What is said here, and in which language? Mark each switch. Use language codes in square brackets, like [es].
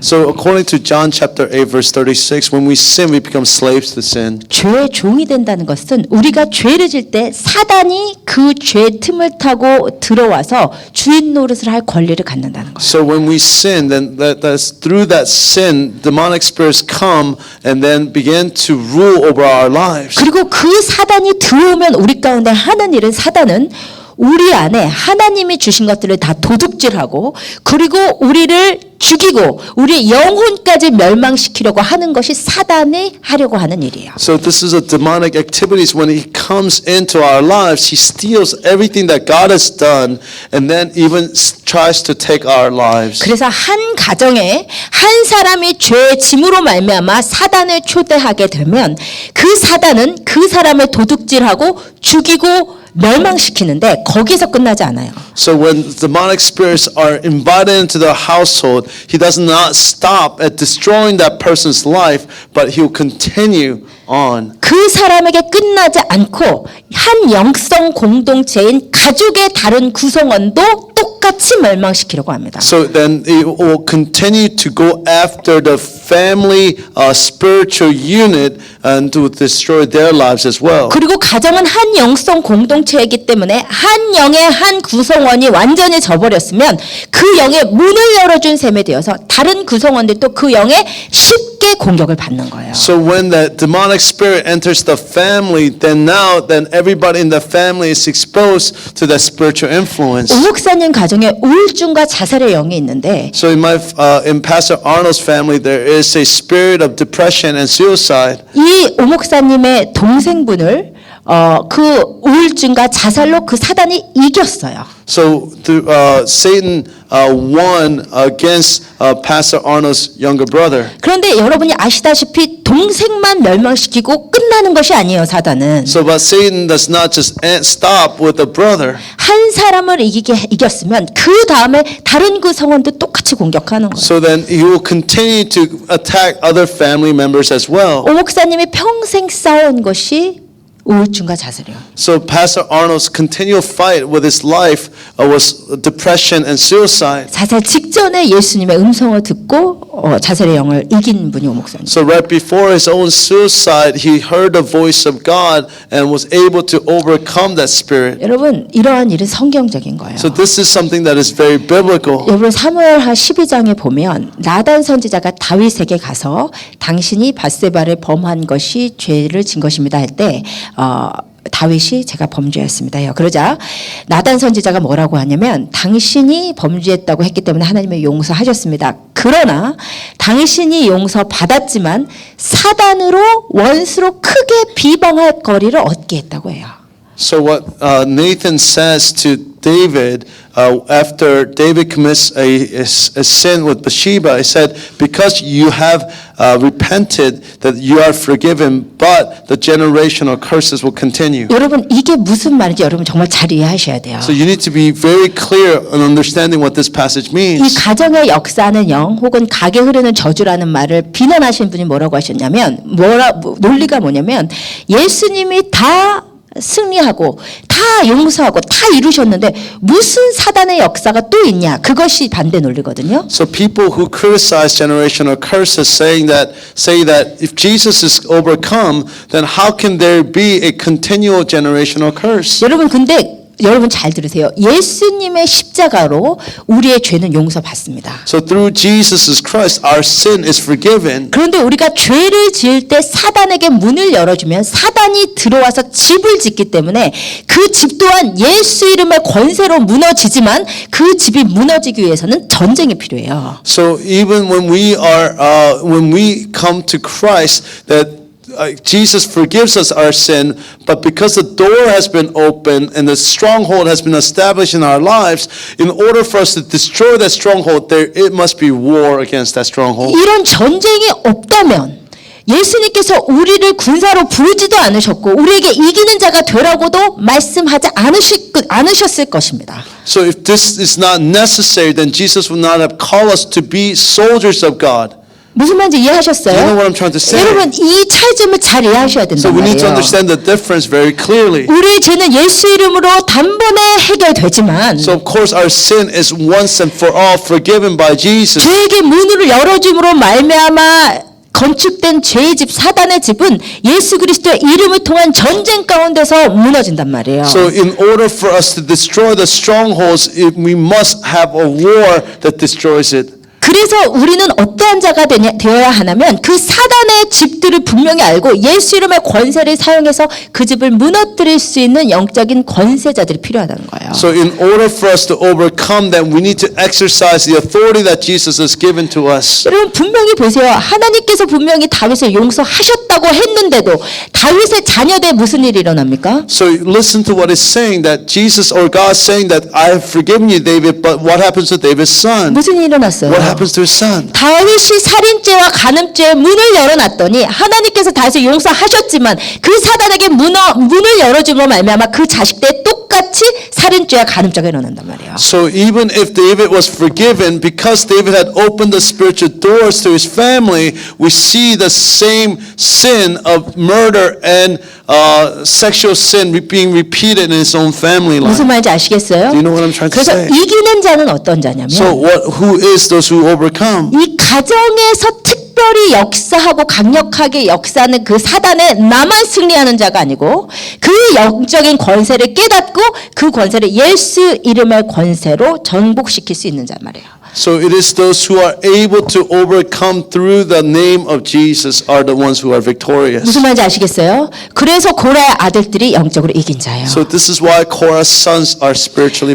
[en] So according to John chapter 8 verse 36, when we sin, we become slaves to sin. [ko] 죄의 종이 된다는 것은 우리가 죄를 질 때 사단이 그 죄 틈을 타고 들어와서 주인 노릇을 할 권리를 갖는다는 거예요. [en] So when we sin, then that's through that sin, demonic spirits come and then begin to rule over our lives. [ko] 그리고 그 사단이 들어오면 우리 가운데 하는 일은 사단은 우리 안에 하나님이 주신 것들을 다 도둑질하고 그리고 우리를 죽이고 우리의 영혼까지 멸망시키려고 하는 것이 사단이 하려고 하는 일이에요. [en] So this is a demonic activities. When he comes into our lives, he steals everything that God has done and then even tries to take our lives. [ko] 그래서 한 가정에 한 사람이 죄의 짐으로 말미암아 사단을 초대하게 되면 그 사단은 그 사람을 도둑질하고 죽이고 멸망시키는데 거기서 끝나지 않아요. [en] So when demonic spirits are invited into the household, he does not stop at destroying that person's life, but he'll continue on. [ko] 그 사람에게 끝나지 않고 한 영성 공동체인 가족의 다른 구성원도 똑같이 똑같이 멸망시키려고 합니다. [en] So then it will continue to go after the family spiritual unit and to destroy their lives as well. [ko] 그리고 가정은 한 영성 공동체이기 때문에 한 영의 한 구성원이 완전히 져버렸으면 그 영의 문을 열어준 셈이 되어서 다른 구성원들도 그 영에 쉽게 공격을 받는 거예요. [en] So when that demonic spirit enters the family, then everybody in the family is exposed to that spiritual influence. [ko] 오 목사님 가정에 우울증과 자살의 영이 있는데 [en] So in Pastor Arnold's family, there is a spirit of depression and suicide. [ko] 이 오 목사님의 동생분을 그 우울증과 자살로 그 사단이 이겼어요. [en] So Satan won against Pastor Arnold's younger brother. [ko] 그런데 여러분이 아시다시피 동생만 멸망시키고 끝나는 것이 아니에요, 사단은. [en] So but Satan does not just stop with the brother. [ko] 한 사람을 이겼으면 그 다음에 다른 그 성원도 똑같이 공격하는 거예요. [en] So then he will continue to attack other family members as well. [ko] 오 목사님이 평생 싸운 것이 우울증과 자살이요. [en] So Pastor Arnold's continual fight with his life was depression and suicide. [ko] 자살 직전에 예수님의 음성을 듣고 자살의 영을 이긴 분이 오 목사님. [en] So right before his own suicide, he heard the voice of God and was able to overcome that spirit. [ko] 여러분 이러한 일은 성경적인 거예요. [en] So this is something that is very biblical. [ko] 여러분 사무엘하 12장에 보면 나단 선지자가 다윗에게 가서 당신이 밧세바를 범한 것이 죄를 진 것입니다 할 때 다윗이 제가 범죄했습니다요. 그러자 나단 선지자가 뭐라고 하냐면 당신이 범죄했다고 했기 때문에 하나님의 용서하셨습니다. 그러나 당신이 용서받았지만 사단으로 원수로 크게 비방할 거리를 얻게 했다고 해요. [en] So what Nathan says to David after David commits a sin with Bathsheba, he said, because you have repented that you are forgiven, but the generational curses will continue. [ko] 여러분 이게 무슨 말인지 여러분 정말 잘 이해하셔야 돼요. [en] So you need to be very clear in understanding what this passage [ko] 이 [en] means. [ko] 가정의 역사는 영 혹은 가게 흐르는 저주라는 말을 비난하신 분이 뭐라고 하셨냐면 논리가 뭐냐면 예수님이 다 승리하고 다 용서하고 다 이루셨는데 무슨 사단의 역사가 또 있냐 그것이 반대 논리거든요. [en] So people who criticize generational curses say that if Jesus is overcome, then how can there be a continual generational curse? [ko] 여러분 근데 여러분 잘 들으세요. 예수님의 십자가로 우리의 죄는 용서받습니다. [en] So through Jesus Christ, our sin is forgiven. [ko] 그런데 우리가 죄를 지을 때 사단에게 문을 열어주면 사단이 들어와서 집을 짓기 때문에 그 집 또한 예수 이름의 권세로 무너지지만 그 집이 무너지기 위해서는 전쟁이 필요해요. [en] So even when we come to Christ, that Jesus forgives us our sin, but because the door has been opened and the stronghold has been established in our lives, in order for us to destroy that stronghold, it must be war against that stronghold. [ko] 이런 전쟁이 없다면 예수님께서 우리를 군사로 부르지도 않으셨고 우리에게 이기는 자가 되라고도 말씀하지 않으셨을 것입니다. [en] So if this is not necessary, then Jesus would not have called us to be soldiers of God. [ko] 무슨 말인지 이해하셨어요? [en] You know what I'm trying to say? [ko] 여러분 이 차이점을 잘 이해하셔야 [en] So [ko] 된단 [en] we need to [ko] 말이에요. [en] understand the difference very clearly. [ko] 우리의 죄는 예수 이름으로 단번에 해결되지만 [en] So of course our sin is once and for all forgiven by Jesus. [ko] 죄에게 문을 열어줌으로 말미암아 건축된 죄의 집 사단의 집은 예수 그리스도의 이름을 통한 전쟁 가운데서 무너진단 말이에요. [en] So in order for us to destroy the strongholds, we must have a war that destroys it. [ko] 그래서 우리는 어떠한 자가 되어야 하냐면 그 사단의 집들을 분명히 알고 예수 이름의 권세를 사용해서 그 집을 무너뜨릴 수 있는 영적인 권세자들이 필요하다는 거예요. [en] So in order for us to overcome them, we need to exercise the authority that Jesus has given to us. [ko] 여러분 분명히 보세요. 하나님께서 분명히 다윗을 용서하셨다고 했는데도 다윗의 자녀들 무슨 일이 일어납니까? [en] So listen to what it's saying, that Jesus or God saying that I have forgiven you, David, but what happens to David's son? [ko] 무슨 일이 일어났어요? [en] What happens to his son? [ko] 다윗이 살인죄와 간음죄의 문을 열어놨더니 하나님께서 다윗을 용서하셨지만 그 사단에게 문을 열어줌으로 말미암아 그 자식들 똑같이 살인 모든 죄가 가늠죄가 일어난단 말이에요. [en] So even if David was forgiven, because David had opened the spiritual doors to his family, we see the same sin of murder and sexual sin being repeated in his own family [ko] 무슨 [en] line. [ko] 말인지 아시겠어요? [en] Do you know what I'm trying to [ko] 그래서 [en] say? [ko] 이기는 자는 어떤 자냐면 [en] So who is those who overcome? [ko] 이 가정에서 특별히 역사하고 강력하게 역사하는 그 사단에 나만 승리하는 자가 아니고 그 영적인 권세를 깨닫고 그 권세를 예수 이름의 권세로 전복시킬 수 있는 자 말이에요. [en] So it is those who are able to overcome through the name of Jesus are the ones who are victorious. [ko] 무슨 말인지 아시겠어요? 그래서 고라의 아들들이 영적으로 이긴 자예요. [en] So this is why Korah's sons are spiritually